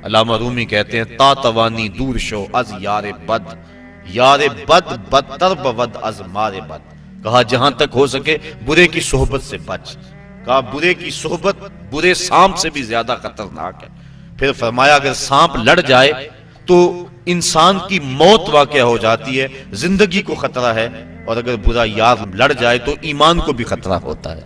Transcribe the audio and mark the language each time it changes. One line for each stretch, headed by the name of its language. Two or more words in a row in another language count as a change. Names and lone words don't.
Urdu: علامہ رومی کہتے ہیں
Persian: تا توانی دور شو از یار بد، یار بد بدتر بود از مار بد۔
Urdu: کہا جہاں تک ہو سکے برے کی صحبت سے بچ، کہا برے کی صحبت برے سانپ سے بھی زیادہ خطرناک ہے۔ پھر فرمایا اگر سانپ لڑ جائے تو انسان کی موت واقع ہو جاتی ہے، زندگی کو خطرہ ہے، اور اگر برا یار لڑ جائے تو ایمان کو بھی خطرہ ہوتا ہے۔